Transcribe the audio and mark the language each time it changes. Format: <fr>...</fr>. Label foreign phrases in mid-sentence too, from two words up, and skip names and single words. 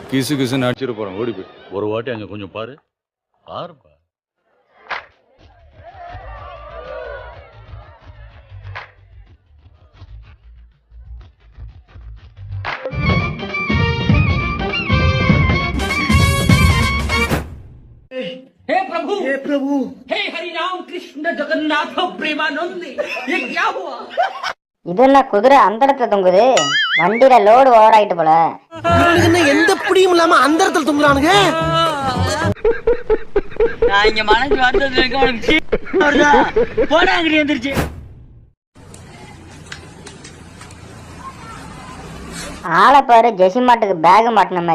<ta>கிசு கிசுன்னு அடிச்சிட்டு போறோம், ஓடி போய். ஒரு வாட்டி அங்க கொஞ்சம் பாரு. பாருப்பா.</ta> <hi>हे प्रभु हे हरि राम कृष्ण जगन्नाथ प्रेमानंद ये क्या हुआ?</hi> <ta>இது என்ன குதிரை அந்த இடத்துல தொங்குது? வண்டியில லோடு ஓவர் ஆயிட்டு போல. எந்த புடியும் இல்லாம அந்த இடத்துல தொங்குறானுங்க. நான் இங்க மனசு வருத்தத்துல இருக்க போடா அங்கடி வந்துருச்சு. ஆளை பாரு, ஜெசி மாட்டுக்கு பேக் மாட்டின மாதிரி.</ta>